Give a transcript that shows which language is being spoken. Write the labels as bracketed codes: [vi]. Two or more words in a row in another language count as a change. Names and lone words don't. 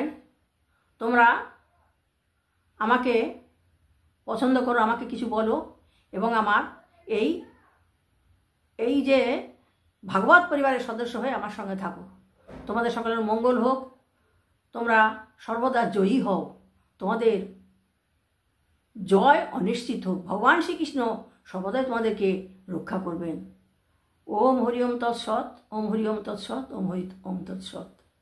[bn] তোমরা আমাকে পছন্দ করো, আমাকে কিছু বলো এবং আমার এই যে ভাগবত পরিবারের সদস্য হয়ে আমার সঙ্গে থাকো। তোমাদের সকলের মঙ্গল হোক, তোমরা সর্বদা জয়ী হও, তোমাদের জয় অনিশ্চিত হোক। ভগবান শ্রীকৃষ্ণ সর্বদাই তোমাদেরকে রক্ষা করবেন। [sa] ওম হরি ওম তৎসৎ, ওম হরি ওম তৎসৎ, ওম হরি ওম তৎসৎ।